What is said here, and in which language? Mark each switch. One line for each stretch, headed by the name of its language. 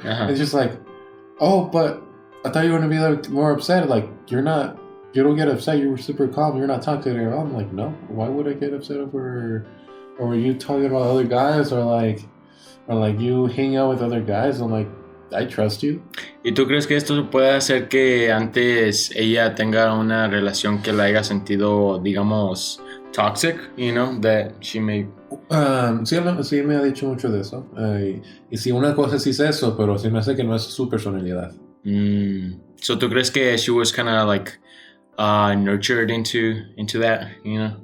English: It's just like, oh, but I thought you were going to be like more upset. Like, you don't get upset. You were super calm. You're not toxic. I'm like, no. Why would I get upset over you talking about other guys or like you hang out with other guys? I'm like, I trust you.
Spanish: ¿Y tú crees que esto puede hacer que antes ella tenga una relación que la haya sentido, digamos,
English: toxic, you know, that she may...
Spanish: Sí me ha dicho mucho de eso. Y sí, una cosa sí es eso, pero sí me hace que no es su personalidad.
English: So
Spanish: tú crees que
English: she was kind of like nurtured into that, you know?